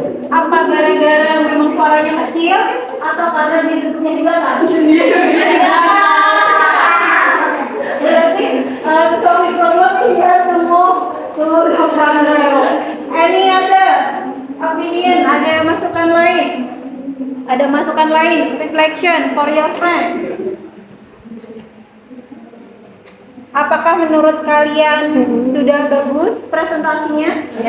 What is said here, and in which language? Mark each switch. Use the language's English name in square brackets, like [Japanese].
[Indonesian] Apa gara-gara memang suaranya kecil atau karena dia duduknya di belakang? [English] Berarti solving problem here to move to the front row. Any other opinion? [Indonesian] Ada masukan lain? Ada masukan lain? [English] Reflection for your friends. [Indonesian] Apakah menurut kalian sudah bagus presentasinya?